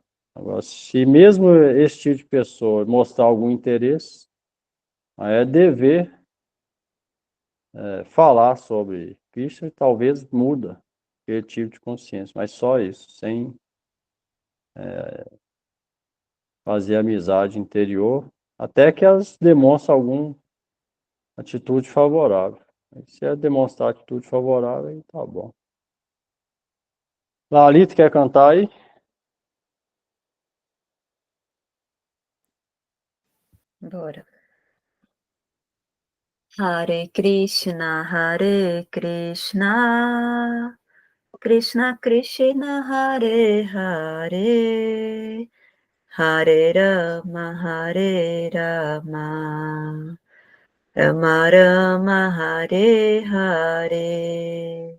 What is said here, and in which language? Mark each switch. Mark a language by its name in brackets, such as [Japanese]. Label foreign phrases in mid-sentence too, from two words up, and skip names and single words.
[Portuguese] Agora, se mesmo esse tipo de pessoa mostrar algum interesse, aí é dever falar sobre Cristo e talvez muda aquele tipo de consciência, mas só isso, sem fazer amizade interior, até que elas demonstrem alguma atitude favorável. Se é demonstrar atitude favorável, aí tá bom. Lalito, quer cantar aí? Bora. Hare Krishna, Krishna Krishna, Hare Hare, Hare Rama, Rama Rama, Hare Hare.